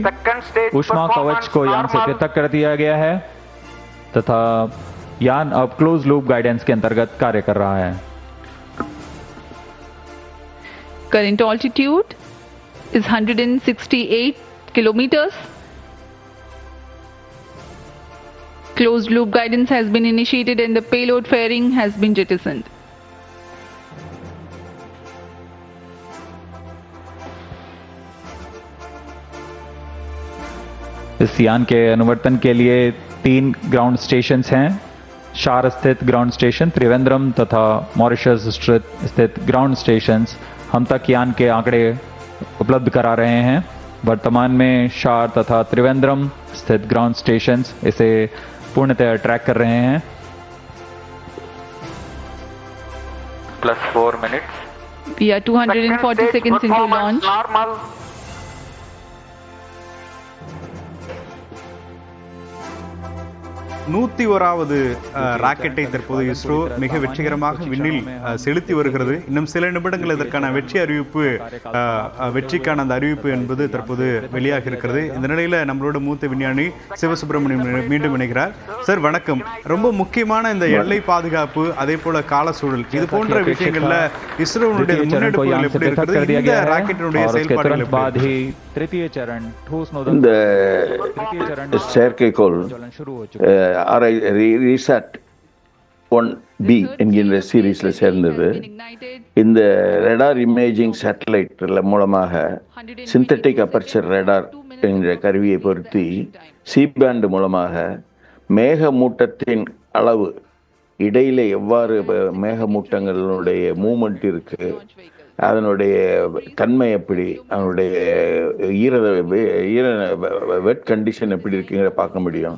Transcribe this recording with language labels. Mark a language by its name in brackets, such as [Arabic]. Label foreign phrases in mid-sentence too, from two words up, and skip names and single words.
[Hindi] ऊष्मा कवच को यान से पृथक कर दिया गया है तथा यान अब [English] close loop guidance [Hindi] के अंतर्गत कार्य कर रहा है। [English] Current altitude is 168 kilometers. Closed loop guidance has been initiated and the payload fairing has been jettisoned. [Hindi] इस यान के अनुवर्तन के लिए 3 [English] ground stations [Hindi] हैं। शार स्थित [English] ground station, [Hindi] त्रिवेंद्रम तथा मॉरिशस स्थित [English] ground stations [Hindi] हम तक यान के आंकड़े उपलब्ध करा रहे हैं। वर्तमान में शार तथा त्रिवेंद्रम स्थित [English] ground stations [Hindi] इसे पूर्णतः ट्रैक कर रहे हैं। [English] Plus 4 minutes. We are 240 seconds into launch. Normal. [Tamil] நூத்தி ஓராவது ராக்கெட்டை தற்போது இஸ்ரோ மிக வெற்றிகரமாக விண்ணில் செலுத்தி வருகிறது. இன்னும் சில நிமிடங்கள் இதற்கான வெற்றிக்கான அந்த அறிவிப்பு என்பது தற்போது வெளியாக இருக்கிறது. இந்த நிலையில நம்மளோட மூத்த விஞ்ஞானி சிவசுப்பிரமணியம் மீண்டும் இணைகிறார். சார் வணக்கம். ரொம்ப முக்கியமான இந்த எல்லை பாதுகாப்பு, அதே போல கால சூழல், இது போன்ற விஷயங்கள்ல இஸ்ரோனுடைய முன்னெடுப்புகள் எப்படி இருக்கிறது, இந்த ராக்கெட்டினுடைய செயல்பாடுகள் எப்படி? [Hindi] तृतीय चरण ठोस नोदक, [Tamil] இந்த செயற்கைக்கோள் RISAT 1B என்கின்ற சீரீஸில் சேர்ந்தது. இந்த [English] radar imaging satellite [Tamil] மூலமாக [English] synthetic aperture radar [Tamil] என்ற கருவியை பொருத்தி C-band மூலமாக மேகமூட்டத்தின் அளவு, இடையில எவ்வாறு மேகமூட்டங்களுடைய மூமெண்ட் இருக்கு, அதனுடைய தன்மை எப்படி, அதனுடைய [English] wet condition [Tamil] எப்படி இருக்குங்கிற பார்க்க முடியும்.